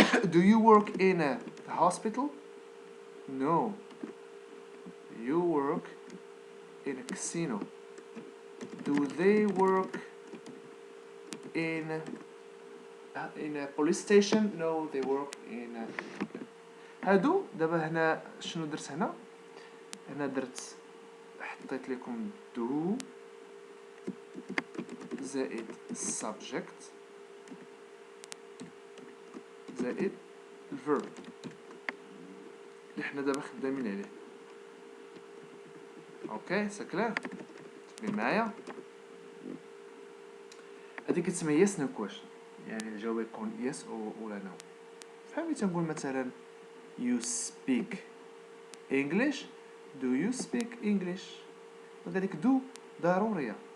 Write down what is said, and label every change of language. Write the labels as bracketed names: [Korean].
[English] Do you work in a hospital? No. You work in a casino. Do they work in a police station? No, they work in a... [Arabic] هادو دابا هنا شنو درت هنا؟ هنا درت حطيت لكم do زائد subject زائد الverb اللي حنا دابا خدامين عليه. اوكي سكلار تبين معايا؟ هادي كتسمى yes no question، يعني الجواب يكون yes ولا no. فهمتي تنقول مثلا [English] you speak English. Do you speak English؟ [Arabic] هذيك do ضرورية.